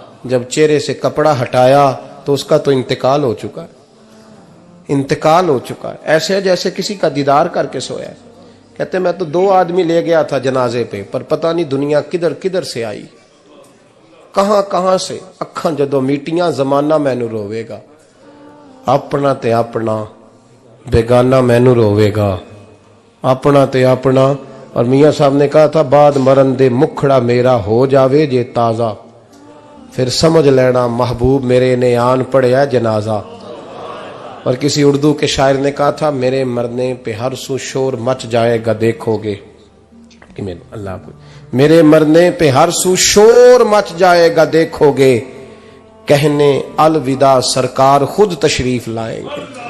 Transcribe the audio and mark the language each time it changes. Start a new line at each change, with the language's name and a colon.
Urdu: جب چہرے سے کپڑا ہٹایا تو اس کا تو انتقال ہو چکا ہے, انتقال ہو چکا ہے, ایسے جیسے کسی کا دیدار کر کے سویا ہے. کہتے میں تو 2 آدمی لے گیا تھا جنازے پہ, پر پتہ نہیں دنیا کدھر کدھر سے آئی, کہاں کہاں سے.
Punjabi: اکھاں جدو میٹیاں زمانہ مینو روے گا, اپنا تے اپنا بیگانہ مینو روے گا, اپنا تے اپنا.
Urdu: اور میاں صاحب نے کہا تھا
Punjabi: بعد مرن دے مکھڑا میرا ہو جاوے جے تازہ, پھر سمجھ لینا محبوب میرے نے آن پڑیا جنازہ.
Urdu: اور کسی اردو کے شاعر نے کہا تھا میرے مرنے پہ ہر سو شور مچ جائے گا دیکھو گے, اللہ کو میرے مرنے پہ ہر سو شور مچ جائے گا دیکھو گے, کہنے الوداع سرکار خود تشریف لائیں گے.